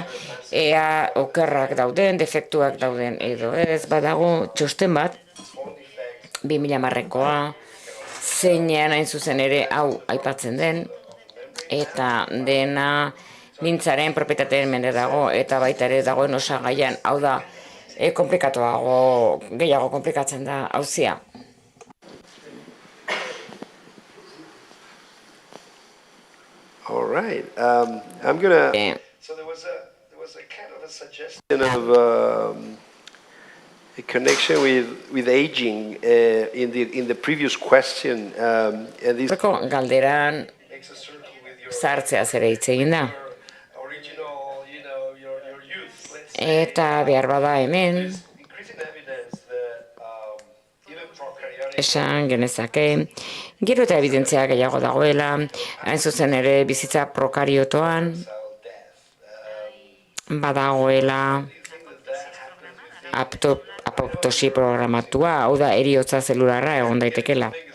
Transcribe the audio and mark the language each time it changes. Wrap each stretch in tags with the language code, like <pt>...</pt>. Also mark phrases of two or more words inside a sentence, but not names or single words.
<eu>ea okerrak dauden, defektuak dauden edo ez, badago txosten bat, 2010koa, zeinean hain zuzen ere hau aipatzen den, eta dena mintzaren propietateen mende dago, eta baita ere dagoen osagaian, hau da, komplikatuago, gehiago komplikatzen da auzia.</eu> <en>All right. I'm gonna. So there was a kind of a suggestion of a connection with aging in the previous question, and this</en> <eu>galderan sartzea ere hitz egin da. Eta behar bada hemen esan genezake, gero eta evidentzia gehiago dagoela, hain zuzen ere bizitza prokariotoan, badagoela apoptosi programatua, hau da heriotza zelularra egon daitekela.</eu>